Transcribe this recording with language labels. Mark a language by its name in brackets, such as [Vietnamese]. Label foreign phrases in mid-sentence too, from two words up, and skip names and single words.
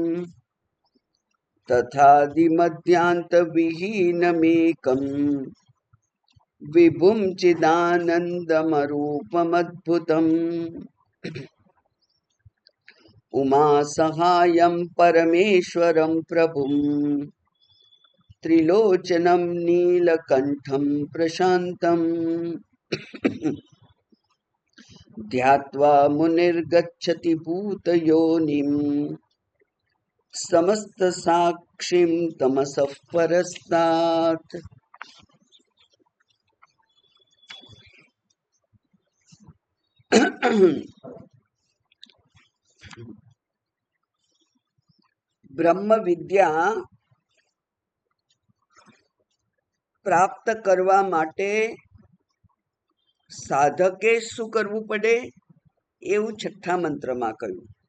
[Sanskrit] तथादिमध्यान्तविहीनमेकं विभुं चिदानन्दमरूपमद्भुतम् उमासहायं परमेश्वरं प्रभुं त्रिलोचनं नीलकण्ठं प्रशान्तम् ध्यात्वा मुनिर्गच्छति भूतयोनिम् समस्तसाक्षिं तमसः परस्तात्। [Gujarati] બ્રહ્મ વિદ્યા પ્રાપ્ત કરવા માટે સાધકે શું કરવું પડે એવું છઠ્ઠા મંત્રમાં કહ્યું.